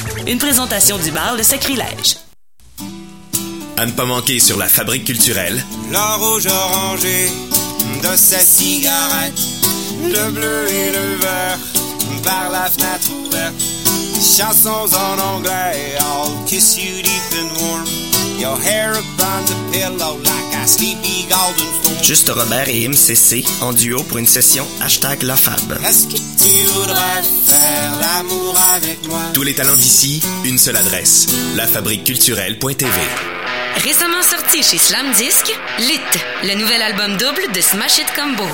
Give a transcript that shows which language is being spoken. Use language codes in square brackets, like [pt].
[fr] Une présentation du bar Le Sacrilège. À ne pas manquer sur La Fabrique culturelle. La rouge orangée de cette cigarette. Le bleu et le vert par la fenêtre ouverte. Chansons en anglais, [en] I'll kiss you deep and warm. Your hair upon the pillow like a sleepy golden storm. [fr] Juste Robert et MCC en duo pour une session hashtag LaFab. Est-ce que tu voudrais faire l'amour avec moi? Tous les talents d'ici, une seule adresse, lafabriqueculturelle.tv. Récemment sorti chez Slam Disc, Lit, le nouvel album double de Smash It Combo.